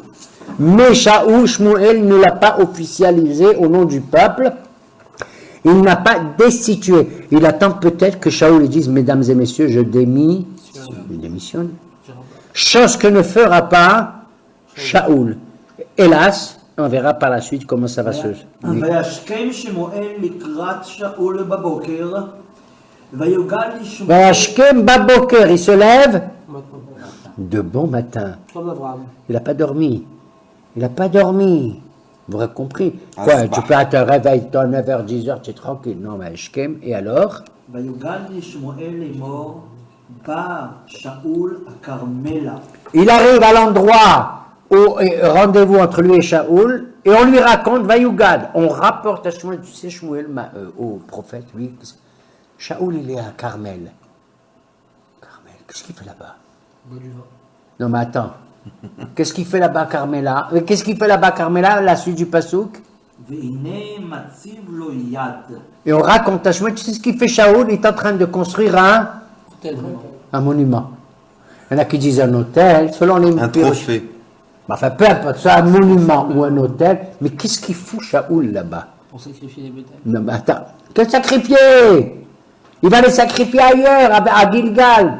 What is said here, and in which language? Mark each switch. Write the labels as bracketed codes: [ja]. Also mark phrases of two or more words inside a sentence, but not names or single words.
[fr] Mais Shmuel ne l'a pas officialisé au nom du peuple. Il n'a pas destitué. Il attend peut-être que Shaoul lui dise, mesdames et messieurs, je démissionne. Chose que ne fera pas Shaoul. Hélas, on verra par la suite comment ça va se... [he] וישכם שמואל לקראת שאול בבוקר, ויוגל לשמואל... וישכם בבוקר, [fr] il se lève de bon matin. Comme Abraham. Il n'a pas dormi. Il n'a pas dormi. Vous avez compris? Ah, Quoi, c'est tu peux te réveiller à 9h, 10h, tu es tranquille. Non, mais Shkem, et alors? [he] ויוגל לשמואל לאמור, בא שאול הכרמלה. [fr] Il arrive à l'endroit au rendez-vous entre lui et Shaoul, et on lui raconte, Vayugad. On rapporte à Shmuel, tu sais, Shmuel, au prophète, oui. Shaoul, il est à Carmel. Carmel, qu'est-ce qu'il fait là-bas? Non, mais attends. Qu'est-ce qu'il fait là-bas, Carmela? Qu'est-ce qu'il fait là-bas, Carmela, la suite du Passouk? [he] והנה מציב לו יד. [fr] Et on raconte à Shmuel, tu sais ce qu'il fait Shaoul? Il est en train de construire un monument. Il y en a qui disent un hôtel, selon les... Un trophée. Enfin, peu importe, soit un monument ou un hôtel, mais qu'est-ce qu'il fout Shaoul là-bas? Pour sacrifier les bétails. Non, mais attends, que sacrifier? Il va les sacrifier ailleurs, à Gilgal.